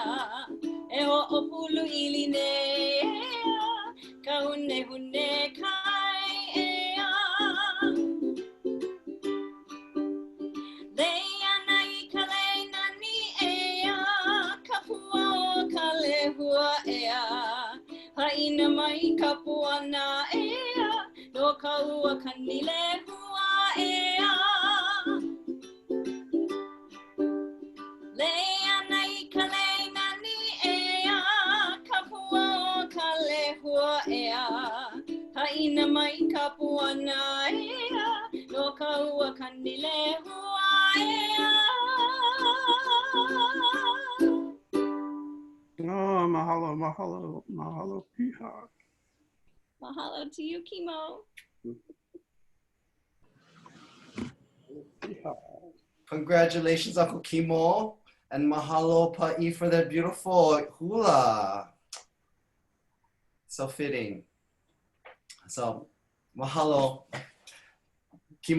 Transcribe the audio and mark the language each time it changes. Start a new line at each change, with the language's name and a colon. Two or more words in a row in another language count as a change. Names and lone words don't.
Hawaiian: E ho o pulu ili ne ea, ka hune hune kai ea. Leia nai ka le nani ea, ka pua o ka lehua ea. Haina mai ka puana ea, no ka ua ka ni lehua ea. Leia nai ka le nani ea, ka pua o ka lehua ea. Haina mai ka puana ea, no ka ua ka ni lehua ea. Oh, mahalo, mahalo, mahalo, piha.
English: Mahalo to you, Kimo. Congratulations, Uncle Kimo, and
Hawaiian: mahalo pa'i
English: for that beautiful hula. So fitting. So mahalo, Kimo.